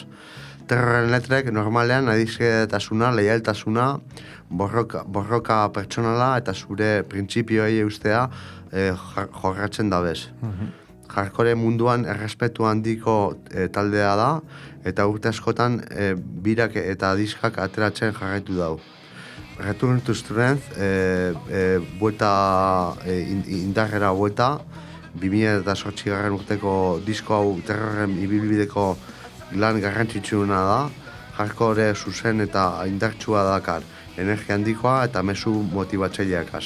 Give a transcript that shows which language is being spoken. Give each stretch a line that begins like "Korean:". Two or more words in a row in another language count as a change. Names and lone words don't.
Basque: Terrorren letrek normalean adizketasuna, leialtasuna, borroka pertsonala eta zure printzipioei eustea jorratzen dabez. Hardcore munduan errespetu handiko taldea da, eta urte askotan birak eta diskak ateratzen jarraitu dau. Return to Strength, indarrera buelta, 2008 urteko disko hau terrorren ibilbideko lan garrantzitsuena da, hardcore zuzen eta indartsua dakar, energia handikoa eta mezu motibatzaileakaz.